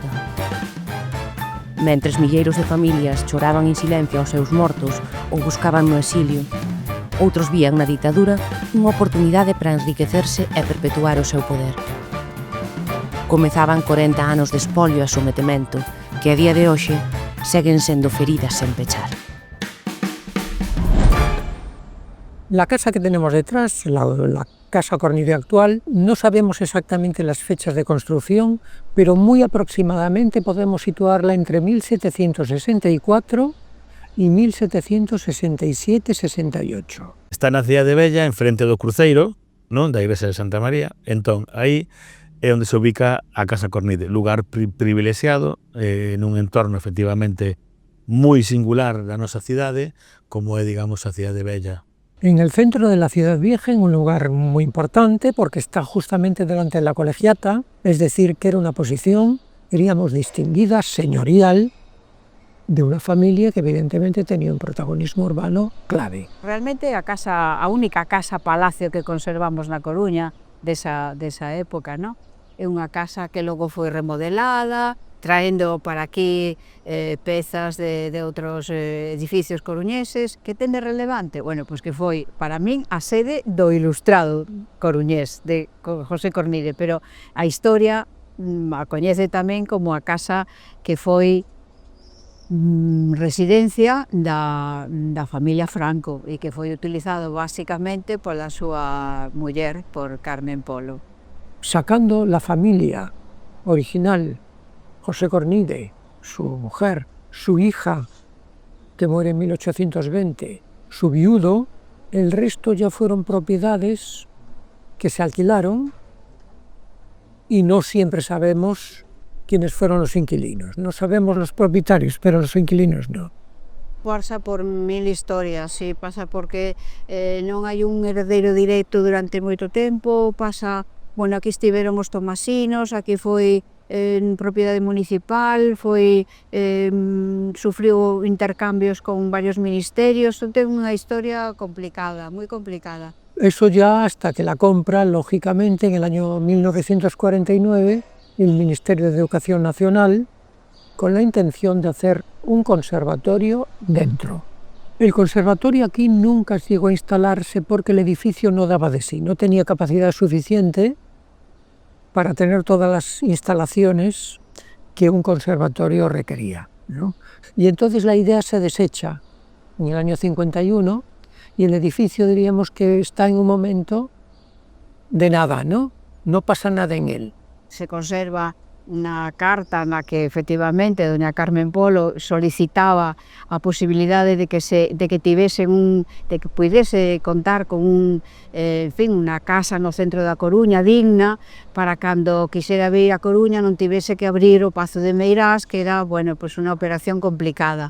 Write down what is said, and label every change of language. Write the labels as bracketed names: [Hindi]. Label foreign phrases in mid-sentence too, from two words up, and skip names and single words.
[Galician] Mentres milleiros de familias choraban en silencio aos seus mortos ou buscaban no exilio, outros vían na ditadura unha oportunidade para enriquecerse e perpetuar o seu poder. Comezaban 40 anos de espolio e sometemento que a día de hoxe seguen sendo feridas sen pechar. [Spanish] La casa que tenemos detrás, la casa Cornide actual, no sabemos exactamente las fechas de construcción, pero muy aproximadamente podemos situarla entre 1764 y 1767-68. [Galician] Está na cidade de Vella, en frente do cruceiro, non, da igrexa de Santa María. Entón, aí é onde se ubica a Casa Cornide, lugar privilexiado, nun entorno efectivamente moi singular da nosa cidade, como é, digamos, a cidade de Vella. [Spanish] En el centro de la ciudad vieja, en un lugar muy importante, porque está justamente delante de la colegiata, es decir, que era una posición, diríamos, distinguida, señorial, de una familia que evidentemente tenía un protagonismo urbano clave. [Galician] Realmente a única casa-palacio que conservamos na Coruña desa época, ¿no? É unha casa que logo foi remodelada, traendo para aquí pezas de outros edificios coruñeses. Que ten de relevante? Bueno, pois que foi, para min, a sede do ilustrado coruñés, de José Cornide, pero a historia a coñece tamén como a casa que foi residencia da familia Franco e que foi utilizado basicamente pola súa muller, por Carmen Polo. [Spanish] Sacando la familia original, José Cornide, su mujer, su hija, que muere en 1820, su viudo, el resto ya fueron propiedades que se alquilaron y no siempre sabemos quiénes fueron los inquilinos. No sabemos los propietarios, pero los inquilinos no. [Galician] Pasa por mil historias, sí, pasa porque non hai un herdeiro directo durante moito tempo, pasa, bueno, aquí estiveron os tomasinos, aquí foi en propiedade municipal, sufriu intercambios con varios ministerios, ten unha historia complicada, moi complicada. [Spanish] Eso ya hasta que la compra, lógicamente, en el año 1949, el Ministerio de Educación Nacional, con la intención de hacer un conservatorio dentro. El conservatorio aquí nunca llegó a instalarse porque el edificio no daba de sí, no tenía capacidad suficiente para tener todas las instalaciones que un conservatorio requería, ¿no? Y entonces la idea se desecha en el año 51 y el edificio, diríamos que está en un momento de nada, ¿no? No pasa nada en él. [Galician] Se conserva unha carta na que efectivamente doña Carmen Polo solicitaba a posibilidade de que puidese contar con unha casa no centro da Coruña digna para cando quixera vir a Coruña non tivese que abrir o Pazo de Meirás, que era, [Spanish] bueno, pues [Galician] unha operación complicada.